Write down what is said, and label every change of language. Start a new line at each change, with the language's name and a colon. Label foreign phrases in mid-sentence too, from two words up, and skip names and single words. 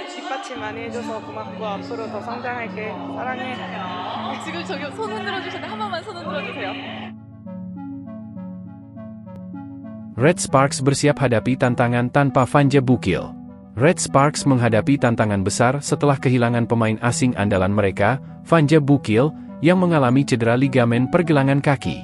Korean: 똑같이 많이 해줘서 고맙고 앞으로 더 성장할게. 사랑해. 지금 저기 손 흔들어 주셨는데 한 번만 손 흔들어 주세요.
Indonesian: Red Sparks bersiap hadapi tantangan tanpa Vanja Bukil. Red Sparks menghadapi tantangan besar setelah kehilangan pemain asing andalan mereka, Vanja Bukil, yang mengalami cedera ligamen pergelangan kaki.